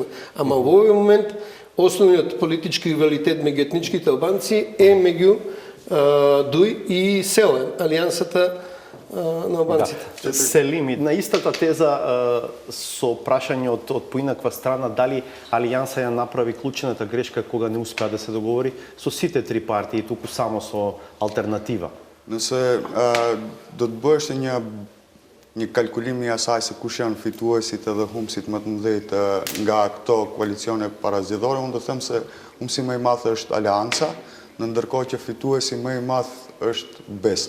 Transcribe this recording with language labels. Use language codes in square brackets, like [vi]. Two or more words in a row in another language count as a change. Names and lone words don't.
[mk] Ама во овој момент основниот политички ривалитет меѓу етничките албанци е меѓу ДУИ и СЕЛ, алијансата на албанците. Да. Селими, на истата теза со прашање од поинаква страна, дали Алијанса ја направи клучната грешка кога не успеа да се договори со сите три партии, туку само со алтернатива? [sq] Nëse do të bësh një kalkulim i asaj se kush janë fituesit edhe humbësit më të mëdhej nga këto koalicione parazgjedhore, unë do them se humbësi më i madh është Alianca, në ndërkohë që fituesi më i madh është BESA.